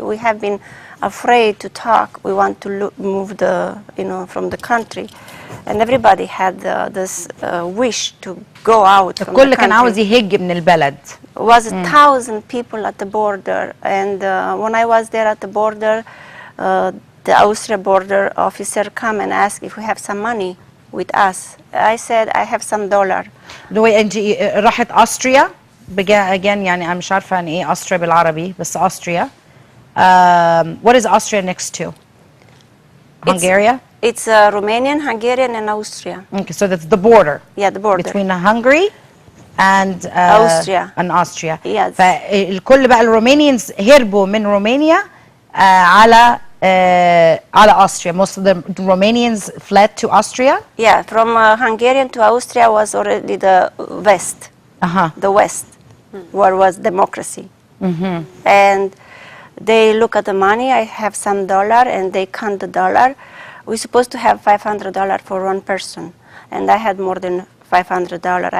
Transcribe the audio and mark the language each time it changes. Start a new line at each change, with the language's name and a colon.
English: We have been afraid to talk. We want to move from the country, and everybody had this wish to go out from the country.
Arabic: الكل كان عاوز يهج من البلد.
English: Was 1,000 people at the border, and when I was there at the border, the Austria border officer come and ask if we have some money with us. I said I have some dollar.
Arabic: انت راحت أستريا again، يعني أنا مش عارفة عن إيه أستريا بالعربي، بس أستريا.
English: What is Austria next to Hungary? It's Romanian, Hungarian, and Austria. Okay, so that's the border. Yeah, the border. Between Hungary and Austria. And Austria. Yes.
Arabic: فالكل بقى الرومانيانز هربوا من رومانيا على Austria.
English: Most of the Romanians fled to Austria. Yeah, from Hungarian to Austria was already the west. The west, where was democracy. And they look at the money. I have some dollar, and they count the dollar. We're supposed to have $500 for one person, and I had more than $500.